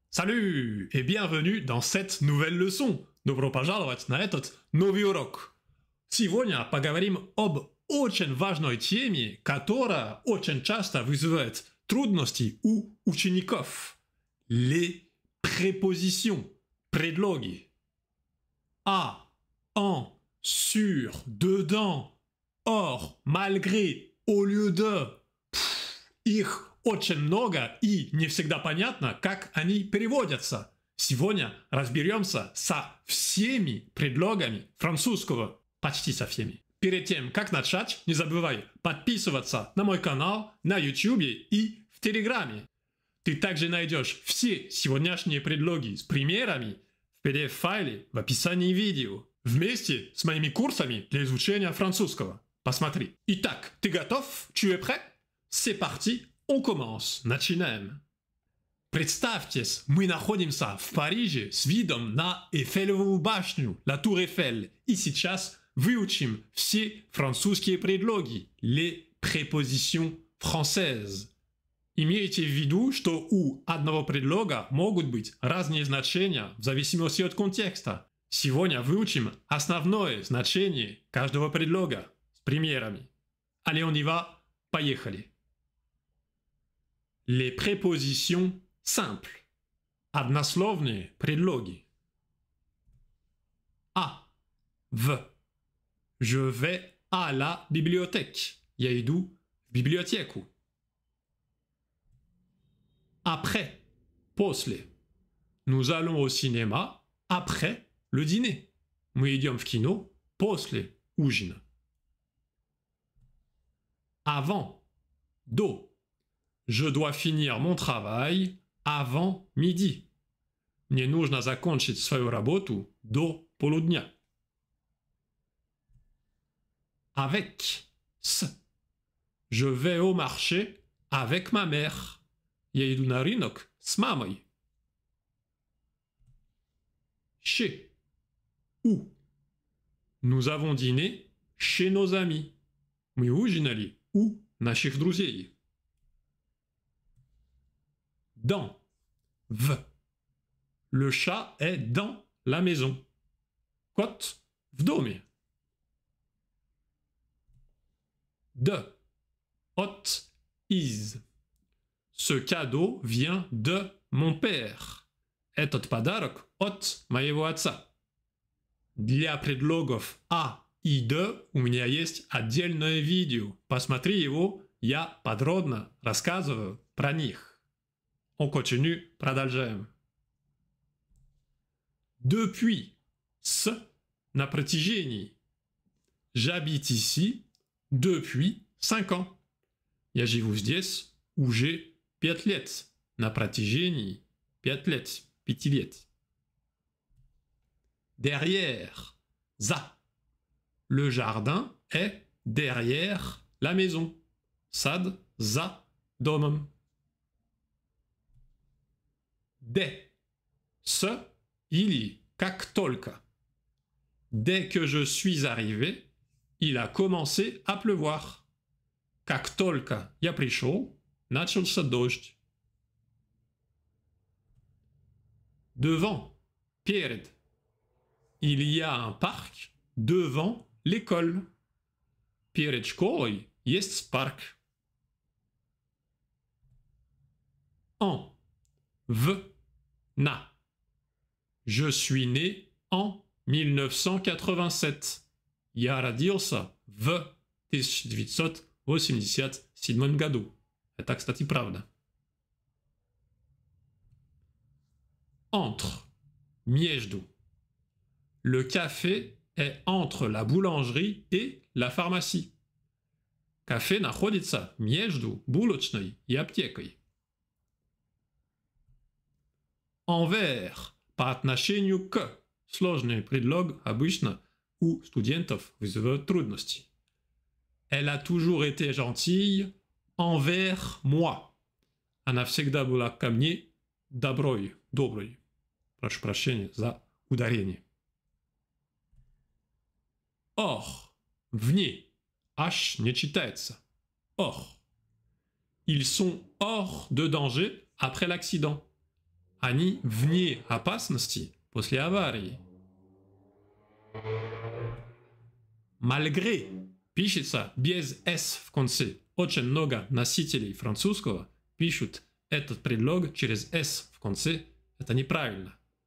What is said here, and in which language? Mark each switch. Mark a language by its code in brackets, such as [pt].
[fr] Salut et bienvenue dans cette nouvelle leçon. [ru] Добро пожаловать на этот новый урок. Сегодня поговорим об очень важной теме, которая очень часто вызывает трудности у учеников. [fr] Les prépositions, предлоги. À, en, sur, dedans, hors, malgré, au lieu de. [ru] Их очень много и не всегда понятно, как они переводятся. Сегодня разберемся со всеми предлогами французского, почти со всеми. Перед тем, как начать, не забывай подписываться на мой канал на YouTube и в Телеграме. Ты также найдешь все сегодняшние предлоги с примерами в PDF-файле в описании видео, вместе с моими курсами для изучения французского. Посмотри. Итак, ты готов? [fr] Tu es prêt? C'est parti, on commence. [ru] Начинаем. Представьтесь, мы находимся в Париже с видом на Эйфелеву башню, la Tour Eiffel, и сейчас выучим все французские предлоги, [fr] les prépositions françaises. [ru] Имейте в виду, что у одного предлога могут быть разные значения в зависимости от контекста. Сегодня выучим основное значение каждого предлога с примерами. [fr] Allez, on y va, [ru] поехали. [fr] Les prépositions simples. [ru] Однословные предлоги. [fr] À. В. Je vais à la bibliothèque. [ru] Я иду в библиотеку. [fr] Après. После. Nous allons au cinéma après le dîner. [ru] Мы идем в кино после ужина. [fr] Avant. До. Je dois finir mon travail avant midi. [ru] Мне нужно закончить свою работу до полудня. [fr] Avec. С. Je vais au marché avec ma mère. [ru] Я иду на рынок с мамой. [fr] Chez. Où. Nous avons dîné chez nos amis. [ru] Мы ужинали у наших друзей. [fr] Dans. В. Le chat est dans la maison. [ru] Кот в доме. De. От. Из. [fr] Ce cadeau vient de mon père. [ru] Этот подарок от моего отца. Для предлогов «а» и «de» у меня есть отдельное видео. Посмотри его, я подробно рассказываю про них. [fr] On continue, [ru] продолжаем. Depuis. С. На протяжении. [fr] J'habite ici depuis 5 ans. [ru] Я живу здесь уже 5 лет. На протяжении 5 лет. 5 лет. [fr] Derrière. За. Le jardin est derrière la maison. [ru] Сад за домом. [fr] Dès. [ru] Ce или как только. [fr] Dès que je suis arrivé, il a commencé à pleuvoir. [ru] Как только я пришел, начался дождь. [fr] Devant. Перед. Il y a un parc devant l'école. [ru] Перед школой есть парк. [fr] En. В. На. Je suis né en 1987. [ru] Я родился в 1987 году. Это, кстати, правда. [fr] Entre. Между. Le café est entre la boulangerie et la pharmacie. [ru] Кафе находится между булочной и аптекой. Envers. По отношению к. Сложный предлог обычно у студентов вызывает трудности. [fr] Elle a toujours été gentille envers moi. [ru] Она всегда была ко мне доброй. Прошу прощения за ударение. Hors. Вне. H не читается. [fr] Hors. Ils sont hors de danger après l'accident. [ru] Они вне опасности после аварии. Malgré пишется без «s» в конце. Очень много носителей французского пишут этот предлог через «s» в конце. Это неправильно.